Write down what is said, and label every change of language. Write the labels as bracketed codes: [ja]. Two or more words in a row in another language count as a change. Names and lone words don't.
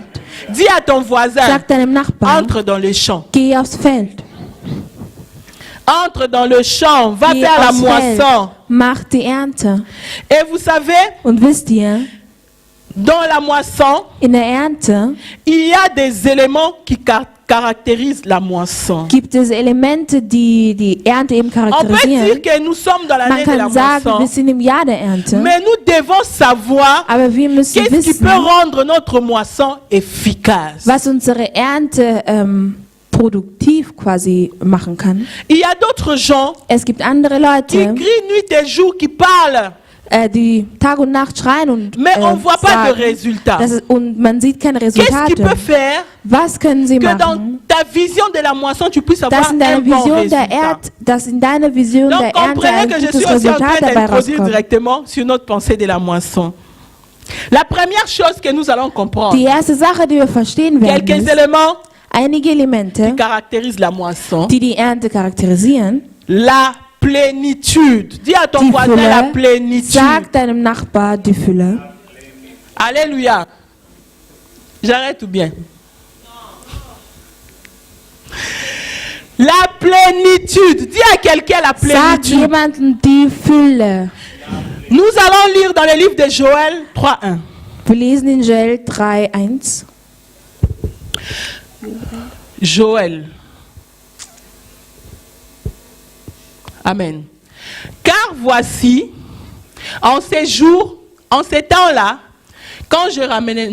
[fr] Dis à ton voisin, [de] Sag deinem Nachbarn, [fr] entre dans les champs. [de] geh aufs Feld. [fr] Entre dans le champ, va [de] Geh [fr] faire la [de] aufs Feld. [fr] moisson. [de] Mach die Ernte. [fr] Et vous savez, [de] Und wisst ihr, [fr] dans la moisson, [de] in der Ernte [fr] il y a des éléments qui caractérisent la moisson. [de] gibt es Elemente, die die Ernte eben [fr] On peut dire [de] charakterisieren. [fr] que nous sommes dans [de] Man [fr] l'année de la [de] kann sagen, wir [fr] moisson, [de] sind im Jahr der Ernte. [fr] mais nous devons savoir [de] Aber wir müssen [fr] qu'est-ce qui [de] wissen, [fr] peut rendre notre moisson efficace. [de] was unsere Ernte produktiv quasi machen kann. [fr] Il y a d'autres gens [de] Es gibt andere [fr] qui [de] Leute, [fr] crient nuit et jour, qui parlent, [de] die Tag und Nacht schreien und [fr] mais on ne voit pas de [de] sagen, [fr] résultat. [de] und man sieht keine [fr] Qu'est-ce qui peut [de] Resultate. [fr] faire [de] Was können sie [fr] que dans [de] machen, [fr] ta vision de la moisson, tu puisses avoir [de] dass in [fr] un [de] deiner [fr] bon [de] Vision [fr] résultat? [de] dass in deiner Vision [fr] Donc [de] der Ernte [fr] comprenez [de] ein [fr] que je [de] gutes [fr] suis aussi en [de] Resultat [fr] train [de] dabei [fr] d'introduire [de] rauskommt. [fr] directement sur notre pensée de la moisson. La première chose que nous allons comprendre, [de] Die erste Sache, die wir verstehen werden, [fr] quelques [de] ist, [fr] éléments [de] einige Elemente, [fr] qui caractérisent la moisson. [de] die die Ernte charakterisieren. [fr] La plénitude. Dis à ton [de] Die [fr] voisin la [de] Fülle. [fr] plénitude. [de] Sag deinem Nachbar die Fülle. [fr] Alléluia. J'arrête ou bien? La plénitude. Dis à quelqu'un la [de] Sag [fr] plénitude. [de] jemandem die Fülle. [fr] Nous allons lire dans le livre de Joël 3:1. [de] Wir lesen in Joel 3,1. [fr] Joël. Amen. Car voici, en ces jours, en ces temps-là, quand je ramenais...